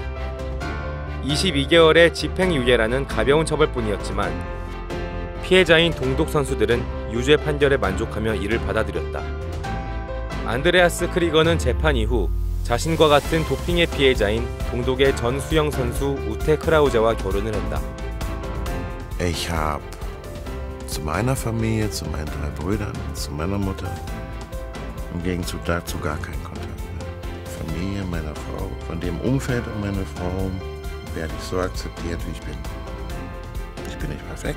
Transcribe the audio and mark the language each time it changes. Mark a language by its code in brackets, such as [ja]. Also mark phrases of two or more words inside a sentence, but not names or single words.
[ko] 22개월의 집행유예라는 가벼운 처벌뿐이었지만 피해자인 동독 선수들은 유죄 판결에 만족하며 이를 받아들였다. 안드레아스 크리거는 재판 이후 자신과 같은 도핑의 피해자인 동독의 전 수영 선수 우테 크라우제와 결혼을 했다. [de] Ich habe zu meiner Familie, zu meinen 3 Brüdern, zu meiner Mutter im Gegenzug dazu gar keinen Kontakt mehr. Familie meiner Frau, von dem Umfeld um meine Frau werde ich so akzeptiert, wie ich bin. Ich bin nicht perfekt.